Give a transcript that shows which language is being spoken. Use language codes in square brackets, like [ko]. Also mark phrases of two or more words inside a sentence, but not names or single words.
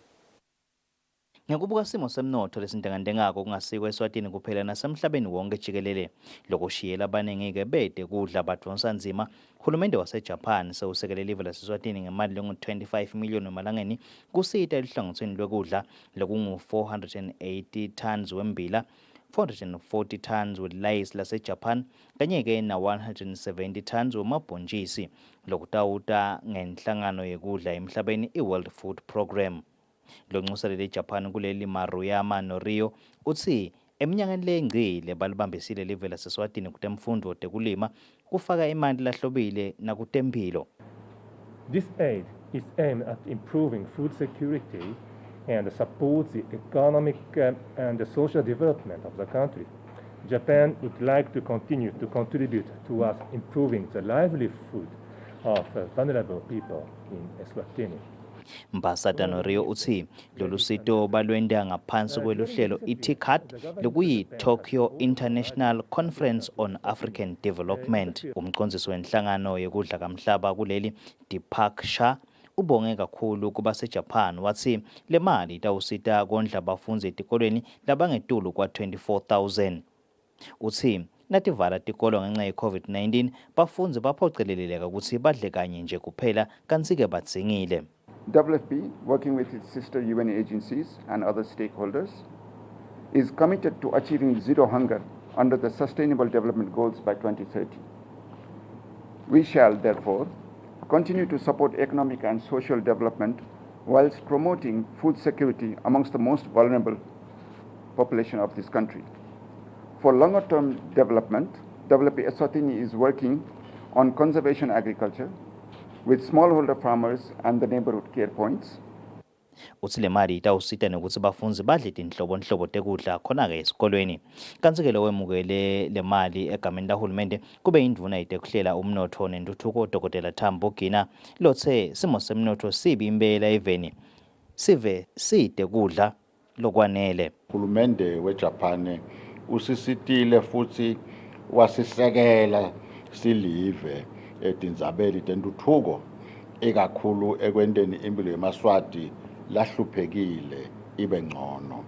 [ss] Ngekubuka simo semnotho lesintengantengako kungasikwa eSwatini kuphela nasemhlabeni wonke jikelele lokushiyela abaningi-ke bede kudla badonsa nzima uhulumende waseJapan sewusekele live laseSwatini ngemali lengu-25 million emalangeni kusita eluhlangothweni lwekudla lokungu-480 tons wembila 440 tons we-rice laseJapan kanye-ke na-170 tons wemabhontshisi lokutawuta ngenhlangano yekudla emhlabeni i-World Food Program. Lonxuselele eJapan kuleli Maruyama Norio uthi eminyakeni lengcile balibambisile live laseSwatini kutemfundo tekulima kufaka imali lahlobile nakutemphilo. [en] This aid is aimed at improving food security and supports the economic and the social development of the country. Japan would like to continue to contribute towards improving the livelihood of vulnerable people in Eswatini. [ss] Mbasada Norio uthi lolu sito balwenda ngaphansi kweluhlelo iTICAD lokuyi Tokyo International Conference on African Development. Umcondzisi wenhlangano yekudla kamhlaba kuleli Deepak Shah ubonge kakhulu kuba seJapan wathi le mali itawusita kondla abafunzi etikolweni labangetulu kwa 24,000. Uthi nativala tikolo ngenxa ye-COVID-19 bafunzi baphoceleleka ukuthi badle kanye nje kuphela kanti-ke badzingile. [en] WFP, working with its sister UN agencies and other stakeholders, is committed to achieving zero hunger under the Sustainable Development Goals by 2030. We shall, therefore, continue to support economic and social development whilst promoting food security amongst the most vulnerable population of this country. For longer-term development, WFP Eswatini is working on conservation agriculture, with smallholder farmers and the neighborhood care points. [ss] Uthi le mali itawusita nokuthi bafunzi badle tinhlobonhlobo tekudla khona-ke esikolweni. Kanti-ke lo wemukele le mali egameni lahulumende kube indvuna yetekuhlela umnotho nentuthuko Dr. Tambo Gina lothe simo semnotho sibi impela eveni sive side kudla lokwanele. Uhulumende weJapan usisitile futhi wasisekela silive etindzabeni tentuthuko ekakhulu ekwenteni impilo yemaswati lahluphekile ibe ngcono.